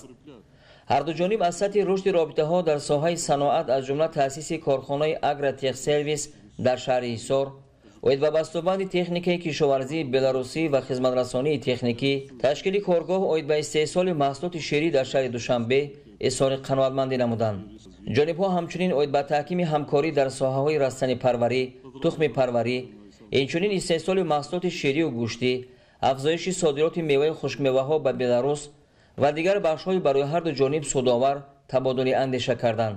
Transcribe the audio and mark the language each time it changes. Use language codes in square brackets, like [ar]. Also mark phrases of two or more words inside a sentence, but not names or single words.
[tg] ҳарду ҷониб аз сатҳи рушди робитаҳо дар соҳаи саноат аз ҷумла таъсиси корхонаи агротехсервис дар шаҳри Ҳисор, оид ба бастубанди техникаи кишоварзии беларусӣ ва хизматрасонии техникӣ, ташкили коргоҳ оид ба истеҳсоли маҳсулоти ширӣ дар шаҳри Душанбе изҳори қаноатмандӣ намуданд. Ҷонибҳо ҳамчунин умед ба таҳкими ҳамкорӣ дар соҳаҳои растанипарварӣ, тухмпарварӣ, инчунин истеҳсоли маҳсулоти ширӣ ва гӯштӣ, афзоиши содироти мева хушкмеваҳо ба Беларус ва дигар бахшҳои барои ҳар ду ҷониб судовар табодули андеша карданд.